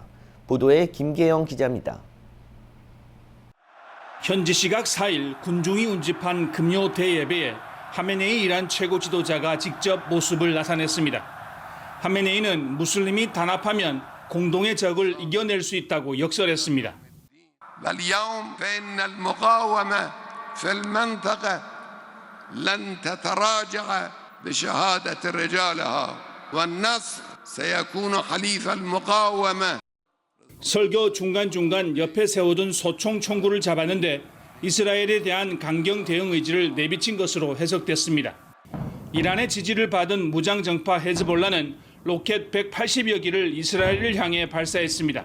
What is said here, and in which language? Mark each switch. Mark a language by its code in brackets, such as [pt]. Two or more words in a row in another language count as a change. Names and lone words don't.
[ko] 보도에 김계영 기자입니다. 현지 시각 4일 군중이 운집한 금요 대예배에 하메네이 이란 최고 지도자가 직접 모습을 나타냈습니다. 하메네이는 무슬림이 단합하면 공동의 적을 이겨낼 수 있다고 역설했습니다. [ar] واليوم فإن المقاومة في المنطقة لن تتراجع بشهادة رجالها والنصر سيكون حليف المقاومة. [ko] 설교 중간중간 옆에 세워둔 소총 총구를 잡았는데 이스라엘에 대한 강경 대응 의지를 내비친 것으로 해석됐습니다. 이란의 지지를 받은 무장정파 헤즈볼라는 로켓 180여 기를 이스라엘을 향해 발사했습니다.